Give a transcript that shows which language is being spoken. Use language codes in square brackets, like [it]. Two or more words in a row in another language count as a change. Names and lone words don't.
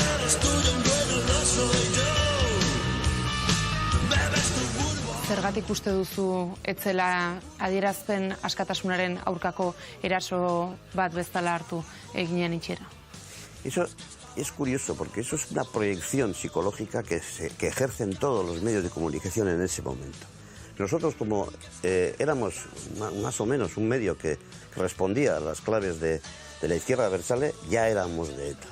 [eu] Zergatik uste duzu etzela adierazpen askatasunaren aurkako eraso bat bezala hartu eginen itxera? [es] Eso es curioso, porque eso es una proyección psicológica que ejercen todos los medios de comunicación en ese momento. Nosotros, como éramos más o menos un medio que respondía a las claves de la izquierda abertzale, ya éramos de ETA.